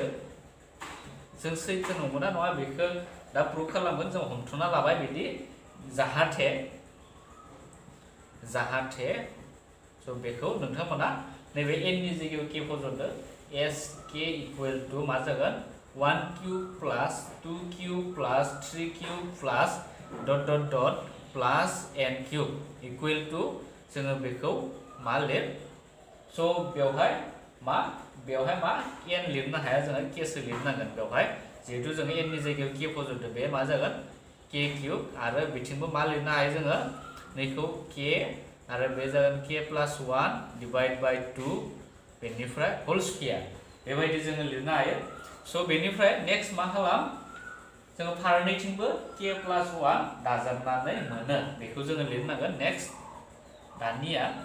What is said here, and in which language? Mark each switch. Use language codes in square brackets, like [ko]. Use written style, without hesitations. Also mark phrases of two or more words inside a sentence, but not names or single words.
[brx] जों सैथो नंगौना नङा बेखौ दा प्रुफ खालामगोन। जों हमथुना लाबाय बिदि जाहाथे सो बेखौ नोंथांमोना नैबे n नि जायगायाव k फज'दो। s k [en] equal to [brx] मा जागोन? [en] 1 cube plus 2 cube plus 3 cube plus dot dot dot plus n cube equal to [brx] जोङो बेखौ मा लिर स' बेवहाय मा n लिरनो हाया जोङो k सो लिरनांगोन बेवहाय जिहेतु जोङो n नि जायगायाव k फज'दो बे मा जागोन k क्यूब आरो बिथिंबो मा लिरनो हायो जोङो नैखौ k आरो बे जागोन [en] k plus 1 divide by 2 [brx] बेनिफ्राय [en] whole square [brx] बेबायदि जोङो लिरनो हायो स' बेनिफ्राय नेक्स्ट मा खालाम जोङो फारनैथिंबो [en] k plus 1 [brx] दाजाबनानै मोनो बेखौ जोङो लिरनांगोन नेक्स्ट दानिया